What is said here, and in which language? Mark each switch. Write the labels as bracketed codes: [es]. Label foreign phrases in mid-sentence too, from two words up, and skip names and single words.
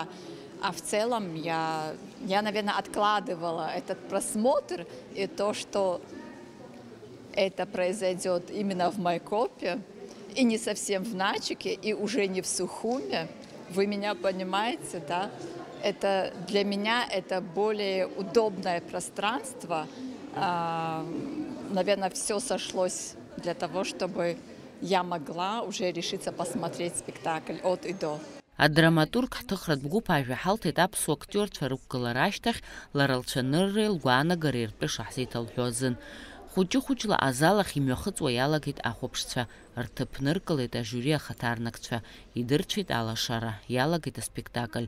[ru] А в целом я, наверное, откладывала этот просмотр и то, что это произойдет именно в Майкопе, и не совсем в Нальчике, и уже не в Сухуме. Вы меня понимаете, да? Это для меня это более удобное пространство. Наверное, все сошлось для того, чтобы я могла уже решиться посмотреть спектакль от и до. [ab] Адраматург ҳҭыхратә бгәыԥ ажәа ҳалҭеит аԥсуа актиорцәа рықәгылара ашьҭахь лара лцәанырреи лгәаанагара иртәы шаҳзеиҭалҳәо азын. Хәыҷы-хәыҷла азал ахь имҩахыҵуа иалагеит ахәаԥшцәа, рҭыԥ ныркылеит ажюри ахаҭарнакцәа, идырцәеит алашара, иалагеит аспектакль.